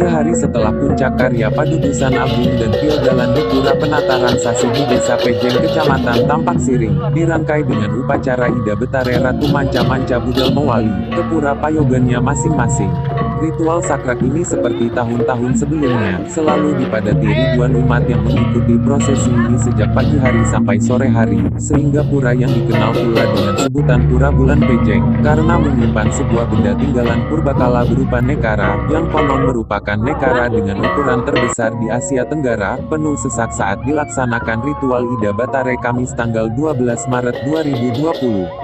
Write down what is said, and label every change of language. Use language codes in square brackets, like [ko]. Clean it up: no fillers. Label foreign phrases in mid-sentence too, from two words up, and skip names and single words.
[id] Sehari setelah puncak karya Padudusan Agung dan Pildalan di Pura Penataran Sasi di Desa Pejeng Kecamatan Tampak Siring, dirangkai dengan upacara Ida Betare Ratu Manca-Manca Budal Mewali, ke pura payogannya masing-masing. Ritual sakral ini seperti tahun-tahun sebelumnya, selalu dipadati ribuan umat yang mengikuti prosesi ini sejak pagi hari sampai sore hari, sehingga pura yang dikenal pula dengan sebutan Pura Bulan Pejeng, karena menyimpan sebuah benda tinggalan purbakala berupa nekara, yang konon merupakan nekara dengan ukuran terbesar di Asia Tenggara, penuh sesak saat dilaksanakan ritual Ida Betare Kamis tanggal 12 Maret 2020.